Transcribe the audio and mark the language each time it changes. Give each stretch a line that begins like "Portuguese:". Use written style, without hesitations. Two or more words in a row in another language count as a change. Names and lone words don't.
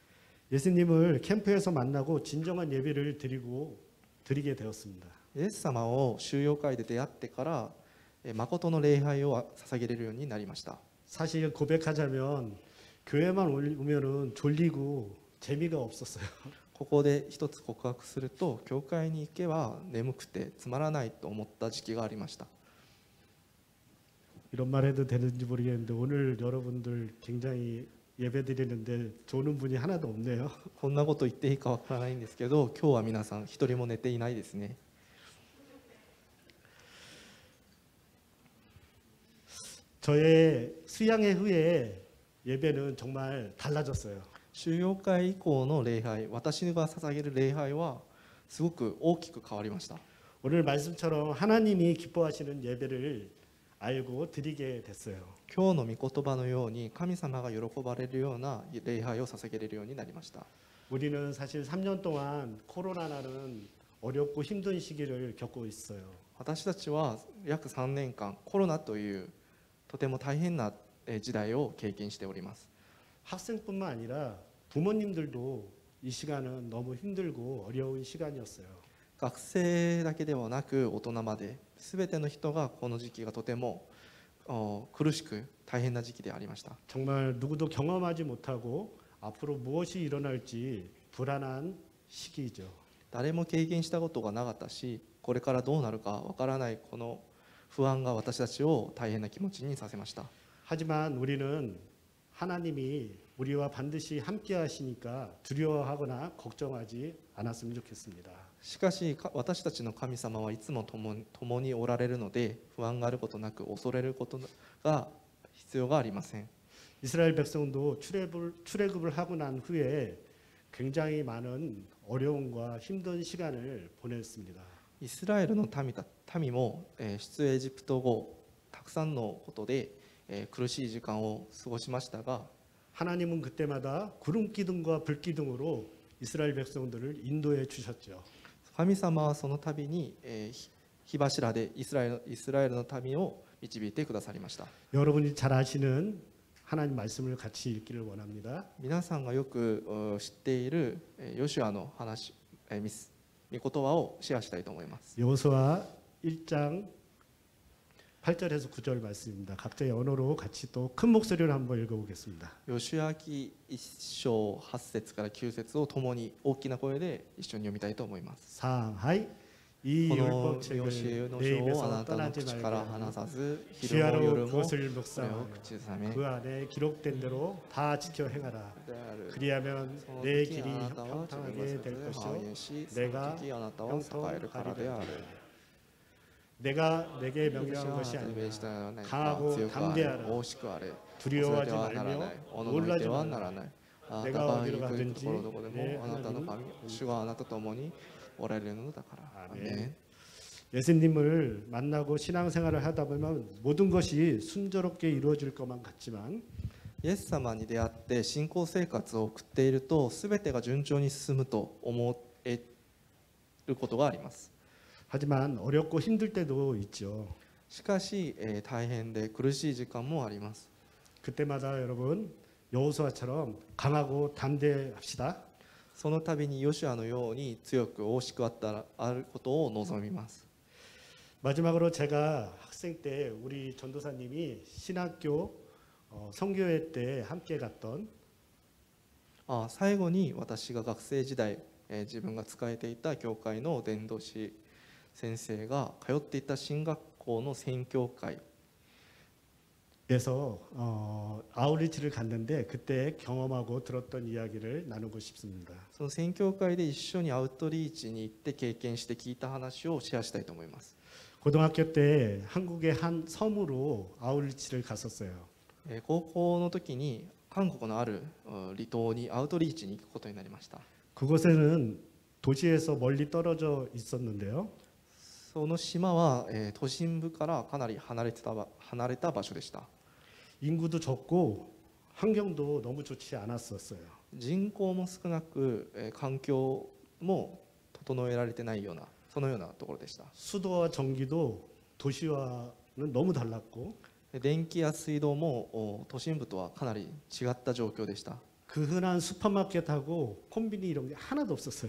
Korean: 예수님을 캠프에서 만나고 진정한 예배를 드리게 되었습니다.
Japanese: イエス様を収容会で出会ってから誠の礼拝を捧げれるようになりました。
Korean: 사실 고백하자면 교회만 오면은 졸리고 재미가 없었어요.
Japanese: ここで一つ告白すると、教会に行けば眠くてつまらないと思った時期がありました。
Korean: 이런 말 해도 되는지 모르겠는데 오늘 여러분들 굉장히 예배 드리는데 조는 분이 하나도 없네요.
Japanese: こんなこと言っていいかわからないんですけど、今日は皆さん一人も寝ていないですね。
Korean: 저의 수양회 후에 예배는 정말 달라졌어요.
Japanese: 収容会以降の礼拝、私が捧げる礼拝はすごく大きく変わりました。
Korean: 오늘 말씀처럼 하나님이 기뻐하시는 예배를 알고 드리게 됐어요.
Japanese: 今日の御言葉のように神様が喜ばれるような礼拝を捧げれるようになりました。
Korean: 우리는 사실 3년 동안 코로나라는 어렵고 힘든 시기를 겪고 있어요.
Japanese: 私たちは約3年間コロナというとても大変な時代を経験しております。
Korean: 학생뿐만 아니라 부모님들도 이 시간은 너무 힘들고 어려운 시간이었어요.
Japanese: 学生だけではなく大人まで全ての人がこの時期がとても苦しく大変な時期でありました。
Korean: 정말 누구도 경험하지 못하고 앞으로 무엇이 일어날지 불안한 시기죠.
Japanese: 誰も経験したことがなかったし、これからどうなるかわからないこの不安が私たちを大変な気持ちにさせました。
Korean: 하지만 우리는 하나님이 우리와 반드시 함께 하시니까 두려워하거나 걱정하지 않았으면 좋겠습니다.
Japanese: しかし私たちの神様はいつも共におられるので、不安があることなく恐れることが必要がありません。
Korean: 이스라엘 백성도 출애굽을 하고 난 후에 굉장히 많은 어려움과 힘든 시간을 보냈습니다.
Japanese: イスラエルの民も出エジプト後たくさんのことで苦しい時間を過ごしましたが、
Korean: 하나님은 그때마다 구름 기둥과 불 기둥으로 이스라엘 백성들을 인도해 주셨죠.
Japanese: 神様はその度に火柱でイスラエルの民を導いてくださりました。
Korean: 여러분이 잘 아시는 하나님 말씀을 같이 읽기를 원합니다.
Japanese: 皆さんがよく知っているヨシュアの話、御言葉をシェアしたいと思います。
Korean: 여호수아 1장 8절에서 9절 말씀입니다. 각자의 언어로 같이 또 큰 목소리로 한번 읽어보겠습니다.
Japanese: ヨシュア記1章8節から9節を共に大きな声で一緒に読みたいと思います。
Korean: 상하이 이
Japanese: このヨシ
Korean: 율법책을
Japanese: ュの
Korean: 내
Japanese: 書をあ
Korean: 입에서
Japanese: なたの
Korean: 떠나지
Japanese: 口から離
Korean: 말고
Japanese: さず、
Korean: 주야로
Japanese: 昼も夜も
Korean: 그것을
Japanese: これを
Korean: 묵상하며
Japanese: 口ずさめ
Korean: 그 안에 기록된 대로 다 지켜 행하라.
Japanese: である。
Korean: 그리하면
Japanese: その
Korean: 내
Japanese: 時
Korean: 길이
Japanese: あなたは自分の
Korean: 평탄하게
Japanese: 生
Korean: 될
Japanese: 活を
Korean: 것이요
Japanese: 繁栄し、そ
Korean: 내가
Japanese: の時あなたは栄えるからである。
Korean: 내가 내게
Japanese: 私は
Korean: 명령한
Japanese: あな
Korean: 것이
Japanese: たに
Korean: 아니라
Japanese: 命じたのはない。
Korean: 강하고
Japanese: 強くあれ、
Korean: 담대하라.
Japanese: 大しくあれ。
Korean: 두려워하지
Japanese: 恐れてはならない。
Korean: 말며
Japanese: おののいて
Korean: 놀라지
Japanese: はな
Korean: 말라.
Japanese: らない。あなた
Korean: 내가
Japanese: が
Korean: 어디로
Japanese: 行く
Korean: 가든지
Japanese: ところどこで
Korean: 내
Japanese: もあなたの神、
Korean: 하나님
Japanese: 主があなたと共におられるのだから。アーメン。
Korean: 아멘. 예수님을 만나고 신앙생활을 하다 보면 모든 것이 순조롭게 이루어질 것만 같지만
Japanese: イエス様に出会って信仰生活を送っていると、すべてが順調に進むと思えることがあります。
Korean: 하지만 어렵고 힘들 때도 있죠.
Japanese: しかし、大変で苦しい時間もあります。
Korean: 그때마다 여러분 여호수아처럼 강하고 담대합시다.
Japanese: その度にヨシュアのように強く大しくあることを望みます。
Korean: 마지막으로 제가 학생 때 우리 전도사님이 신학교 성교회 때 함께 갔던
Japanese: 最後に私が学生時代、自分が仕えていた教会の伝道師先生が通っていた進学校の宣教会
Korean: 에서 아웃리치를 갔는데 그때 경험하고 들었던 이야기를 나누고 싶습니다.
Japanese: その宣教会で一緒にアウトリーチに行って経験して聞いた話をシェアしたいと思います。
Korean: 고등학교 때 한국의 한 섬으로 아웃리치를 갔었어요.
Japanese: 高校の時に韓国のある離島にアウトリーチに行くことになりました。
Korean: 그곳에는 도시에서 멀리 떨어져 있었는데요.
Japanese: その島は都心部からかなり離れた場所でした。
Korean: 인구도 적고 환경도 너무 좋지 않았었어요.
Japanese: 人口も少なく環境も整えられてないようなそのようなところでした。
Korean: 수도와 전기도 도시와는 너무 달랐고
Japanese: 電気や水道も都心部とはかなり違った状況でした。
Korean: 그 흔한 슈퍼마켓하고 콤비니 이런 게 하나도 없었어요.